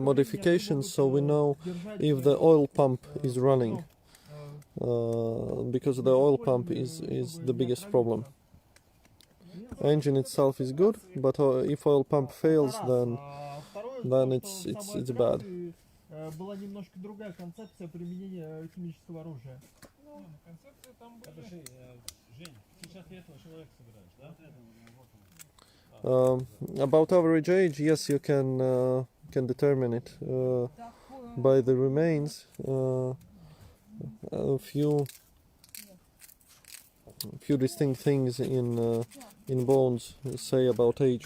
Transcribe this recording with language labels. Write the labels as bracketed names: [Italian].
[English] modifications so we know if the oil pump is running, because the oil pump is the biggest problem. Engine itself is good, but if oil pump fails, then it's bad. [Russian] Была немножко другая концепция применения химического оружия. Ну, концепция там была. Подожди, Жень, сейчас ты этого человека собираешь, да? [English] About average age, yes, you can determine it by the remains. A few distinct things in bones say about age.